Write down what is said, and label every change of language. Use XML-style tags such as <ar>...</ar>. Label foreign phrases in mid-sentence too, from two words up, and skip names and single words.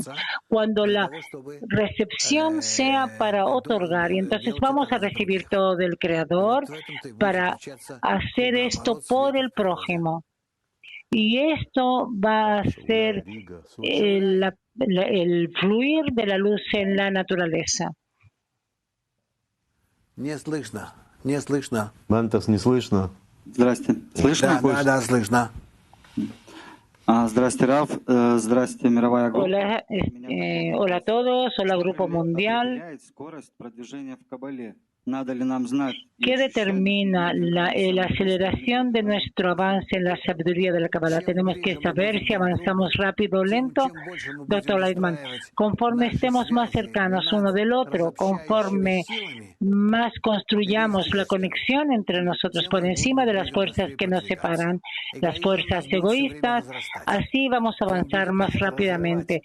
<es>Cuando la recepción sea para otorgar, y entonces vamos a recibir todo del Creador para hacer esto por el prójimo. Y esto va a ser el fluir de la luz en la naturaleza.</es> <ru>Не слышно. Мантас, не слышно. Здрасте. Слышно? Да, слышно. Здрасте, Рав. Здрасте, мировая группа.</ru> <es>Hola a todos. Hola, Grupo Mundial.</es> <ru>Скорость продвижения в Кабале. Надо ли нам знать?</ru> <es>¿Qué determina la aceleración de nuestro avance en la sabiduría de la Kabbalah? Tenemos que saber si avanzamos rápido o lento. Doctor Leitman, conforme estemos más cercanos uno del otro, conforme más construyamos la conexión entre nosotros por encima de las fuerzas que nos separan, las fuerzas egoístas, así vamos a avanzar más rápidamente.</es>